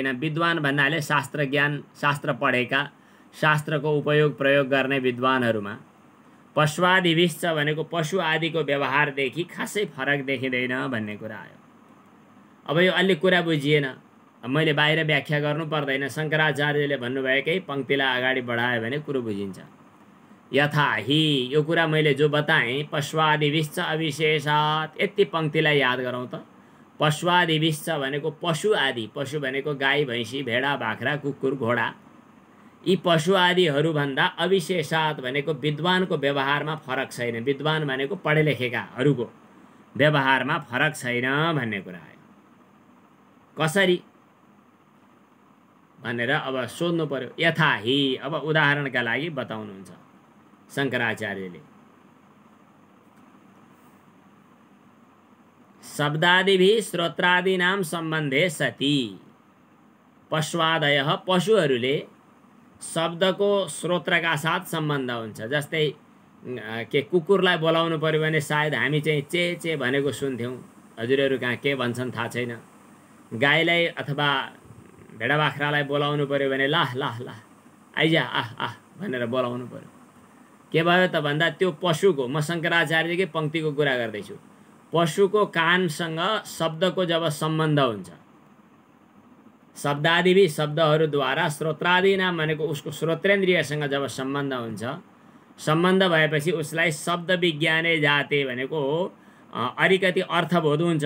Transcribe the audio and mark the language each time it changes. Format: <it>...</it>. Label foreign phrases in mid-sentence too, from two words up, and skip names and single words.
<ne>विद्वान भन्नाले शास्त्र ज्ञान, शास्त्र पढेका, शास्त्रको उपयोग प्रयोग गर्ने विद्वानहरूमा पश्वादिभिश्च भनेको पशु आदिको व्यवहारदेखि खासै फरक देखिँदैन भन्ने कुरा आयो। अब यो अलि कुरा बुझिएन, मैले बाहिर व्याख्या गर्नु पर्दैन। शङ्कराचार्यले भन्नुभएकै पङ्क्तिलाई अगाडि बढायो भने कुरो बुझिन्छ।</ne> <sa>यथा हि</sa> <ne>यो कुरा मैले जो बताएँ,</ne> <sa>पश्वादिभिश्च अविशेषात्,</sa> <ne>यति पङ्क्तिलाई याद गरौँ त। पश्वादिभिश्च भनेको पशु आदि, पशु भनेको गाई भैँसी भेडा बाख्रा कुकुर घोडा, यी पशु आदिहरूभन्दा अविशेषात् भनेको विद्वानको व्यवहारमा फरक छैन। विद्वान भनेको पढे लेखेकाहरूको व्यवहारमा फरक छैन भन्ने कुरा आयो। कसरी भनेर अब सोध्नु पर्यो।</ne> <sa>यथा हि,</sa> <ne>अब उदाहरणका लागि बताउनुहुन्छ शङ्कराचार्यले।</ne> <sa>शब्दादिभिः श्रोत्रादीनां सम्बन्धे सति पश्वादयः,</sa> <ne>पशुहरूले शब्दको श्रोत्रका साथ सम्बन्ध हुन्छ। जस्तै के कुकुरलाई बोलाउनु पर्यो भने सायद हामी चाहिँ चे चे भनेको सुन्थ्यौँ। हजुरहरू कहाँ के भन्छन् थाहा छैन। गाईलाई अथवा भेडा बाख्रालाई बोलाउनु पर्यो भने लाह लाह लाह आइजा आह आह भनेर बोलाउनु पर्यो। के भयो त भन्दा त्यो पशुको, म शङ्कराचार्यकै पङ्क्तिको कुरा गर्दैछु, पशुको कानसँग शब्दको जब सम्बन्ध हुन्छ, शब्दादिवि शब्दहरूद्वारा श्रोत्रादि नाम भनेको उसको श्रोत्रेन्द्रियसँग जब सम्बन्ध हुन्छ, सम्बन्ध भएपछि उसलाई शब्द</ne> <sa>विज्ञाने जाते</sa> <ne>भनेको अलिकति अर्थबोध हुन्छ।</ne>